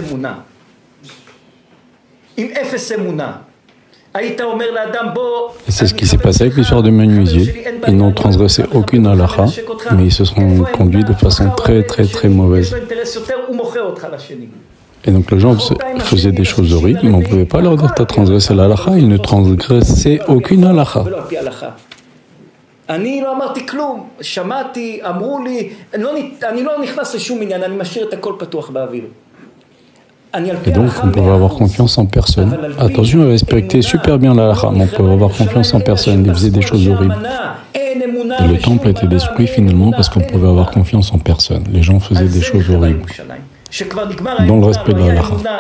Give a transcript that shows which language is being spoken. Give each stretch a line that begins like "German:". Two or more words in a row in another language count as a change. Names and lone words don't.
French: Et c'est ce qui s'est passé avec l'histoire du menuisier. Ils n'ont transgressé aucune halakha, mais ils se sont conduits de façon très très très mauvaise. Et donc les gens faisaient des choses horribles, mais on ne pouvait pas leur dire tu as transgressé la halakha, ils ne transgressaient aucune halakha.
Hebrew: אני לא אמרתי כלום, שמעתי, אמרו לי, אני לא נכנס לשום עניין, אני משאיר את הכל פתוח באוויר.
French: Et donc, on pouvait avoir confiance en personne. Attention, il respectait super bien la halakha, mais on pouvait avoir confiance en personne. Il faisait des choses horribles. Et le temple a été détruit finalement parce qu'on pouvait avoir confiance en personne. Les gens faisaient des choses horribles. Dans le respect de la halakha.